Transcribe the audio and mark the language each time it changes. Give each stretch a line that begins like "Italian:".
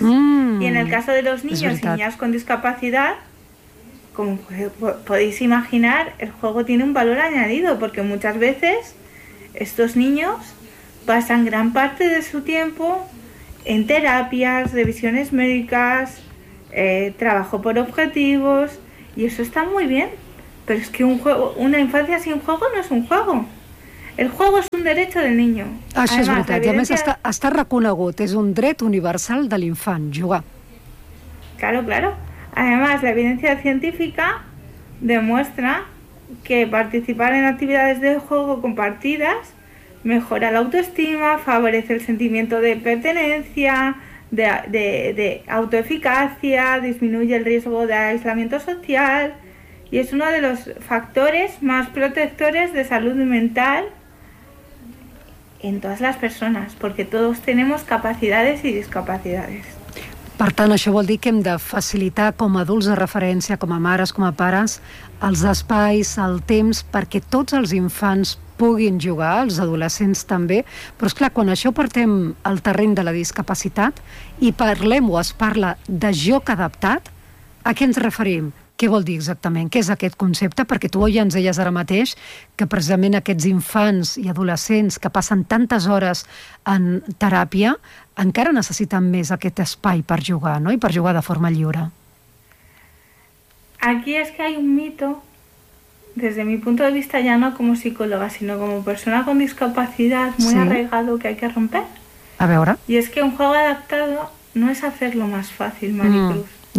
Spanish: Y en el caso de los niños y niñas con discapacidad, como podéis imaginar, el juego tiene un valor añadido, porque muchas veces estos niños pasan gran parte de su tiempo en terapias, revisiones médicas, trabajo por objetivos, y eso está muy bien, pero es que una infancia sin juego no es un juego. El juego es un derecho del niño.
Catalan: Això és veritat, i a més està reconegut, és un dret universal de l'infant, jugar.
Spanish: Claro, claro. Además, la evidencia científica demuestra que participar en actividades de juego compartidas mejora la autoestima, favorece el sentimiento de pertenencia, de autoeficacia, disminuye el riesgo de aislamiento social y es uno de los factores más protectores de salud mental en todas las personas, porque todos tenemos capacidades y discapacidades.
Catalan: Per tant, això vol dir que hem de facilitar com a adults de referència, com a mares, com a pares, els espais, el temps, perquè tots els infants puguin jugar, els adolescents també. Però, esclar, quan això partem al terreny de la discapacitat i parlem o es parla de joc adaptat, a què ens referim? Què vol dir exactament? Què és aquest concepte? Perquè tu ja ens deies ara mateix que precisament aquests infants i adolescents que passen tantes hores en teràpia encara necessiten més aquest espai per jugar, no? I per jugar de forma lliure. Aquí és que hi ha un mito.
Spanish: Desde mi punto de vista, ya no como psicóloga, sino como persona con discapacidad muy arraigado que hay que romper. A ver, ahora. Y es que un juego adaptado no es hacerlo más fácil, Maricruz.